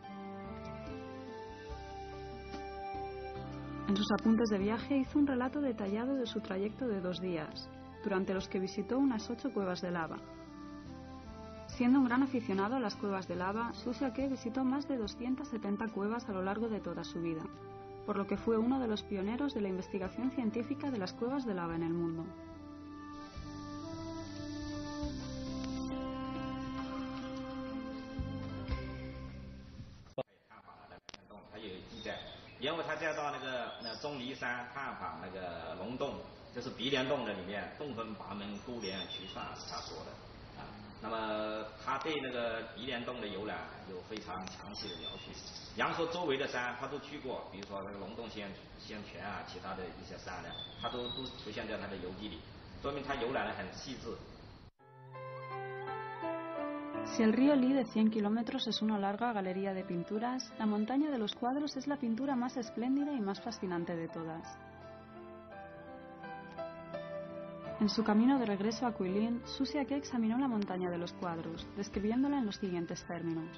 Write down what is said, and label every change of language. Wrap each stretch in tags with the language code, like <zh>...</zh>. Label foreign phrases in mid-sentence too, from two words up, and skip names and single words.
<es>En sus apuntes de viaje hizo un relato detallado de su trayecto de 2 días, durante los que visitó unas 8 cuevas de lava. Siendo un gran aficionado a las cuevas de lava, Xu Xiake visitó más de 270 cuevas a lo largo de toda su vida, por lo que fue uno de los pioneros de la investigación científica de las cuevas de lava en el mundo.</es> <zh>因为他再到那个钟离山探访那个龙洞，就是鼻梁洞的里面，洞分八门，勾连曲串是他说的啊。那么他对那个鼻梁洞的游览有非常详细的描述。阳朔周围的山他都去过，比如说那个龙洞仙泉啊，其他的一些山呢，他都出现在他的游记里，说明他游览的很细致。</zh> <es>Si el río Li de 100 kilómetros es una larga galería de pinturas, la montaña de los cuadros es la pintura más espléndida y más fascinante de todas. En su camino de regreso a Guilin, Xu Xiake examinó la montaña de los cuadros, describiéndola en los siguientes términos.</es>